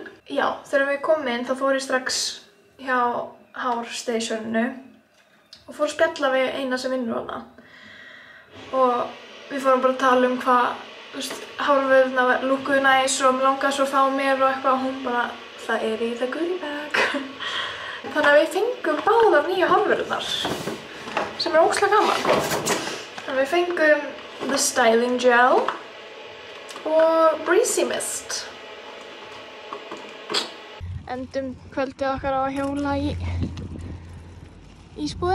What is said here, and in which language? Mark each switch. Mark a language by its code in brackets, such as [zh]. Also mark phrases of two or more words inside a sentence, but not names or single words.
[is] Já, þegar við komum inn þá fór ég strax hjá hárstationinu og fór að spjalla við eina sem vinnur hana. Og við fórum bara að tala hvað, hárvörðurnar lúkkuðu næs og mig langaði svo að fá mér og eitthvað og hún bara, það er í [en] the goodie bag. [is] Þannig að við fengum báðar nýju hárvörðurnar sem er ógeðslega gaman. Þannig að við fengum [en] the styling gel [is] og [en] breezy mist. [is] Endum kvöldið okkar á að hjóla í ísbúðina.